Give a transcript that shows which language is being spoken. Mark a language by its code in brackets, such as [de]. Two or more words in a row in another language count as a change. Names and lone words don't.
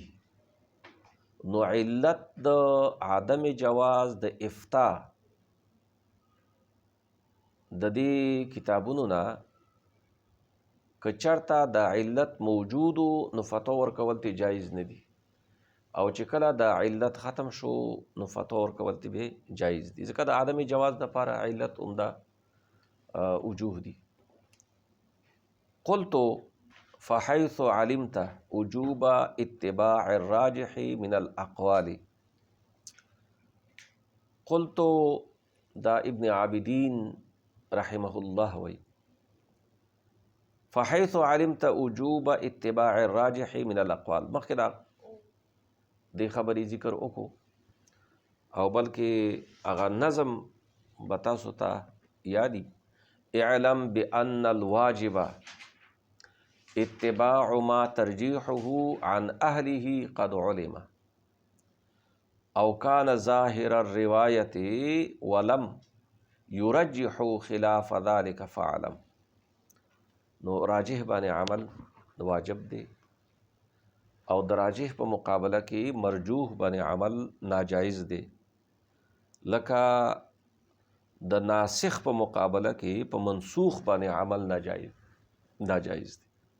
[ps] نو علت د [ar] عدم جواز [ps] د افتا د دې کتابونو نه که چرته د علت موجودو نو فتوا ورکول ته جایز نه دي، او چې کله د علت ختم شو نو فتوا ورکول ته به جایز دي، ځکه د [ar] عدم جواز [ps] دپاره علت عمده وجوه دي. [ar] قلت فحيث علمت وجوب اتباع الراجح من الاقوال. [ps] قلت دا ابن عابدین [ar] رحمه الله [ps] وی [ar] فحيث علمت وجوب اتباع الراجح من الاقوال، [ps] مخکې دا دې خبرې ذکر وکړو او بلکې هغه نظم به تاسو ته یادي. [ar] اعلم بأن الواجب اتباع ما ترجيحه عن أهله قد علم او كان ظاهر الرواية ولم يرجح خلاف ذلك فعلم. [ps] نو راجح باندې عمل واجب دی او د راجح په مقابله کې مرجوح باندې عمل ناجایز دی، لکه د ناسخ په مقابله کې په منسوخ باندې عمل ناجایز دی.